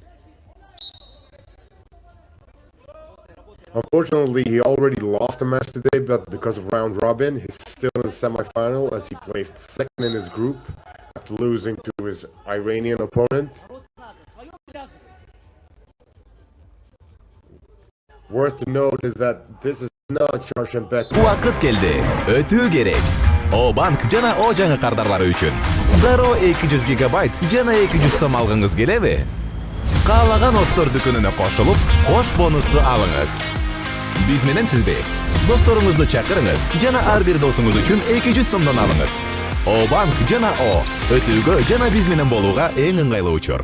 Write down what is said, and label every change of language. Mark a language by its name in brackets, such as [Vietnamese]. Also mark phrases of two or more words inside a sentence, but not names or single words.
[English] Unfortunately, he already lost a match today, but because of round robin, he's still in the semifinal as he placed second in his group after losing to his Iranian opponent. Worth to note is that this is not Shorshenbekov. [Kyrgyz] Вакыт келди. Өтүү керек. O bank жана O жаңы кардарлары үчүн. Дароо 200 гигабайт жана 200 сом алгыңыз келеби? Каалаган Остор дүкөнүнө кошулуп, кош бонусту алыңыз. Биз менен сизби? Досторуңузду чакырыңыз жана ар бир досуңуз үчүн 200 сомдон алыңыз. O bank жана O өтүүгө жана биз менен болууга эң ыңгайлуу учур.